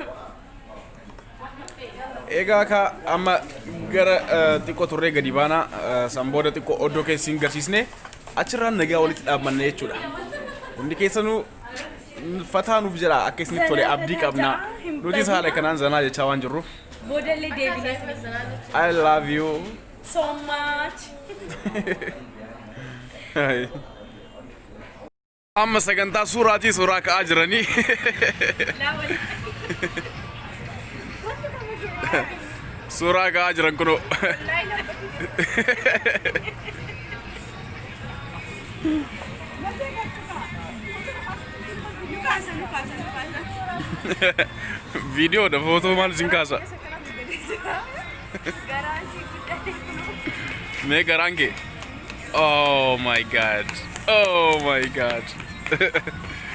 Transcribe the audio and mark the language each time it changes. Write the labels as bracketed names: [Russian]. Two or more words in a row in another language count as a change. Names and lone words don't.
[Oromo] Egaa ka amma gara xiqqoo turree gadi baana san booda xiqqoo oddoo keessin garsiisne achirraan nagaa walitti dhaabbanne jechuudha. Hundi keessanuu fataa nuuf jira akka isinitti tole abdii qabna. Nutis haala kanaan zanaa jechaa waan jirruuf. boodallee deebinee [English] I love you. so much. [Oromo] Amma sagantaa suuraatii suuraa ka'aa jiranii. Suuraa ka'aa jiran kunoo. Video da foto maal isin kaasa. Mee garaan kee. [English] Oh my god. Oh my god.